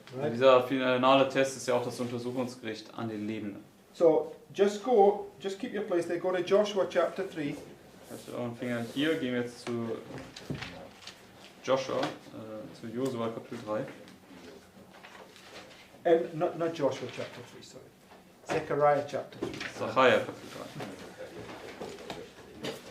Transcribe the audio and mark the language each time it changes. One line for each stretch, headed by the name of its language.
German: Und
English: right?
German: dieser finale Test ist ja auch das Untersuchungsgericht an den Lebenden.
English: So just keep your place there. Go to Joshua chapter 3.
German: Also euren Finger hier, gehen wir jetzt zu Joshua, zu Josua Kapitel 3.
English: Not Joshua chapter 3, sorry. Zechariah chapter 3.
German: Sacharja Kapitel 3.